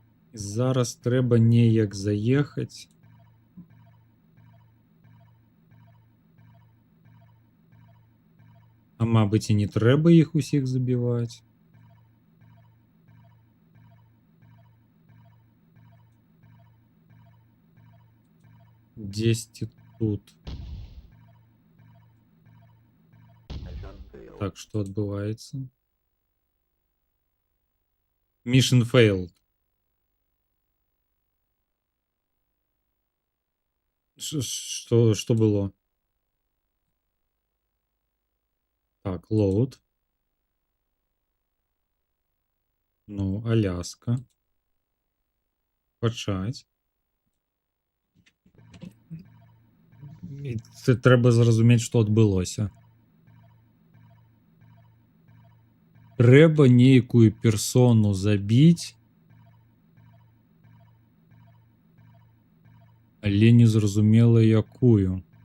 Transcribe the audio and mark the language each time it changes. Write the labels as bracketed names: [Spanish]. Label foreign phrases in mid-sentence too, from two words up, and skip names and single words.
[Belarusian] Зараз трэба неяк заехаць. А мабыць, і не трэба іх усіх забіваць. Дзесьці тут. Так, што адбываецца? [English] Mission failed. [Russian] Что было? [Belarusian] Так, [English] load. [Belarusian] Ну, Аляска. Пачаць. І це трэба зразумець, што адбылося. Трэба нейкую персону забіць, але незразумела якую.